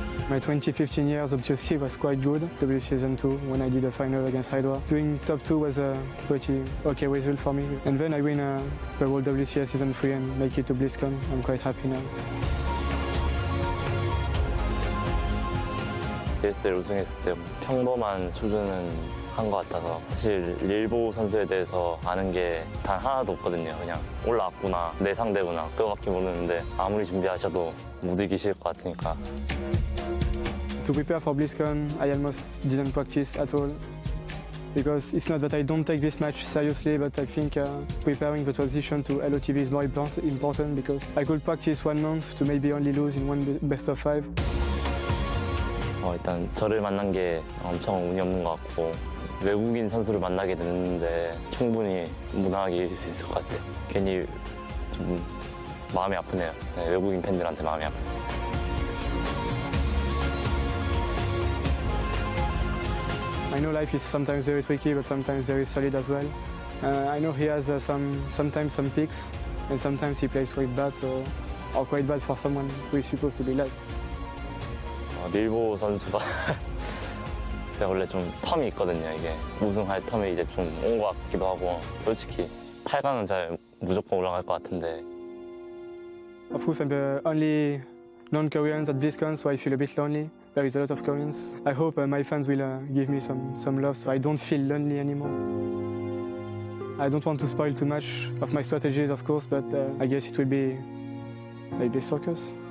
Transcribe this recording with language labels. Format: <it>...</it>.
<en>My 2015 years obviously was quite good. WCS 2 when I did a final against Hydra. Doing top 2 was a pretty okay result for me. And then I win the World WCS Season 3 and make it to BlizzCon. I'm quite happy now.</en> <ko>ESL 우승했을 때 평범한 수준은 한 것 같아서 사실 릴보우 선수에 대해서 아는 게 단 하나도 없거든요. 그냥 올라왔구나, 내 상대구나 그거밖에 모르는데 아무리 준비하셔도 못 이기실 것 같으니까.</ko> <en>To prepare for BlizzCon, I almost didn't practice at all, because it's not that I don't take this match seriously, but I think preparing the transition to LOTV is more important, because I could practice 1 month to maybe only lose in one best of 5.</en> <ko>일단 저를 만난 게 엄청 운이 없는 것 같고 외국인 선수를 만나게 됐는데 충분히 무난하게 이길 수 있을 것 같아요. 괜히 좀 마음이 아프네요. 네, 외국인 팬들한테 마음이 아프네요.</ko> <en>I know Life is sometimes very tricky, but sometimes very solid as well. I know he has sometimes some peaks, and sometimes he plays quite bad, or quite bad for someone who is supposed to be Life.</en> <ko>릴보 선수가 제가 원래 좀 텀이 있거든요. 이게 우승할 텀이 이제 좀 온 것 같기도 하고 솔직히 8강은 잘 무조건 올라갈 것 같은데.</ko> <en>Of course, I'm the only non-Koreans at BlizzCon, so I feel a bit lonely. There is a lot of Koreans. I hope my fans will give me some love, so I don't feel lonely anymore. I don't want to spoil too much of my strategies, of course, but I guess it will be maybe circus.</en>